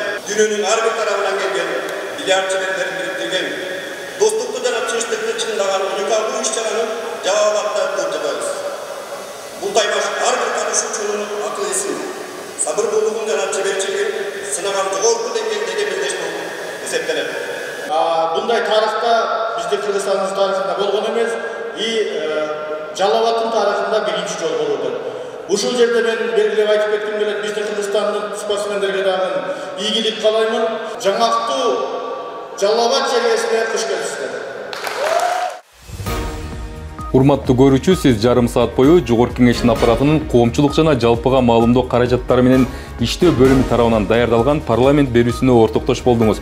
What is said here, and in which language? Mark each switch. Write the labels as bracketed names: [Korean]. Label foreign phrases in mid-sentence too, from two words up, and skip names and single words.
[Kyrgyz] Дүйнөнүн ар бир тарабынан келген бильярд чеберлерин бириктирген, достукту жана тынчтыкты чыңдаган уникалдуу иш-чараны Жалал Абадда өткөрүп жатабыз. Бул таймаш ар бир катышуучунун акыл эсин, сабырдуулугун жана чеберчилигин сынаган жогорку деңгээлдеги белдеш болуп эсептелет. Мындай тарыхта бизде Кыргызстандын тарыхында болгон эмес, Жалал Абадтын тарихында birinci жол болууда. Ушул жерде мен белгилеп айтып кетким келет, биздин Кыргызстандын спортсмендерге дагы ийгилик каалаймын. Жаңактуу Жалал Абад жергесине куш келипсиздер. Урматтуу көрүүчү, сиз жарым саат бою Жогорку Кеңештин аппаратынын коомчулук жана жалпыга маалымдоо каражаттары менен иштөө бөлүмү тарабынан даярдалган парламент берүүсүнө ортоктош болдуңуз.